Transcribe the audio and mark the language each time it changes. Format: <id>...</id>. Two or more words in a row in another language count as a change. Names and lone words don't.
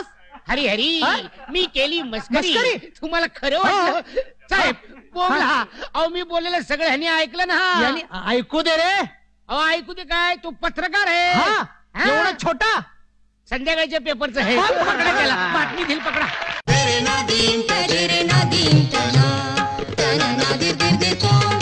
<mr>हरी हरी, मी केली मस्करी, तुम्हाला खरं वाटलं? साहेब बोला. अहो मी बोललेलं सगळं ह्यांनी ऐकलं ना? ऐकू दे रे. अहो ऐकू दे काय? तो पत्रकार आहे एवढा छोटा. संध्याकाळच्या पेपरचं आहे. पकडा त्याला, बातमी दिल पकडा. तेरे नादीन तेरे नादीन तना तना नादीर दीर दीर को</mr>